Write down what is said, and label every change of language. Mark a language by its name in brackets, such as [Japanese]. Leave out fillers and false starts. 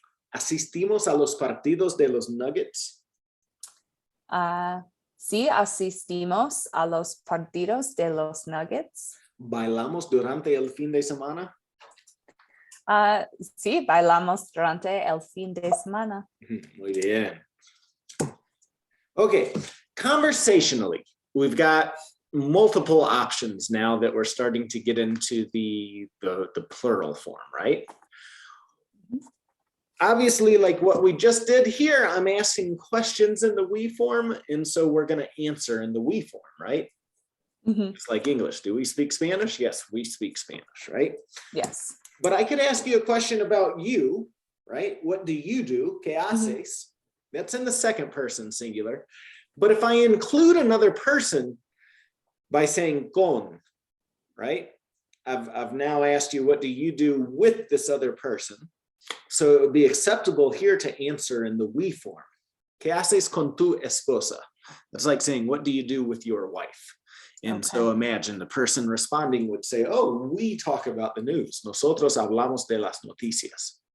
[Spanish] Asistimos a los partidos de los Nuggets. Sí, asistimos a los partidos de los Nuggets. Bailamos durante el fin de semana. Sí, bailamos durante el fin de semana. Muy bien. [English] Okay, conversationally, we've got multiple options now that we're starting to get into the plural form, right? Obviously, like what we just did here, I'm asking questions in the we form, and so we're going to answer in the we form, right? It's like English. Do we speak Spanish? Yes, we speak Spanish, right? Yes. But I could ask you a question about you, right? What do you do? [Spanish] ¿Qué haces? [English] That's in the second person singular. But if I include another person by saying con, right? I've now asked you, what do you do with this other person? So it would be acceptable here to answer in the we form. [Spanish] ¿Qué haces con tu esposa? [English] That's like saying, what do you do with your wife? And so imagine the person responding would say, oh, we talk about the news. [Spanish] Nosotros hablamos de las noticias.